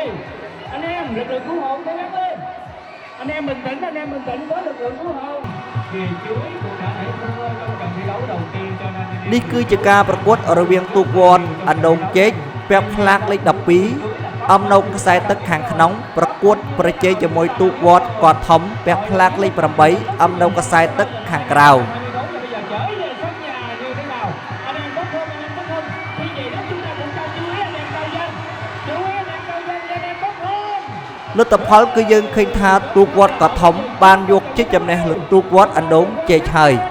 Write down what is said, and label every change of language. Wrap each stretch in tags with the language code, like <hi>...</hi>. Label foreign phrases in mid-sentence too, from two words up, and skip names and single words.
<vi>Anh em lực lượng cứu hộ cố gắng lên. Anh em bình tĩnh với lực lượng cứu hộ. Vì chuối cũng đã đẩy thua trong trận thi đấu đầu tiên cho nên</vi> <km>នេះគឺជាការប្រកួតរវាងទូកវត្តអណ្ដូងជែកពាក់ផ្លាកលេខ 12 អំណោកខ្សែទឹកខាងក្នុងប្រកួតប្រជែងជាមួយទូកវត្តកោះធំពាក់ផ្លាកលេខ 8 អំណោកខ្សែទឹកខាងក្រៅ លទ្ធផលគឺយើងឃើញថាទូកវត្តកោះធំបានយកជ័យជំនះលើទូកវត្តអណ្ដូងជែកហើយ</km>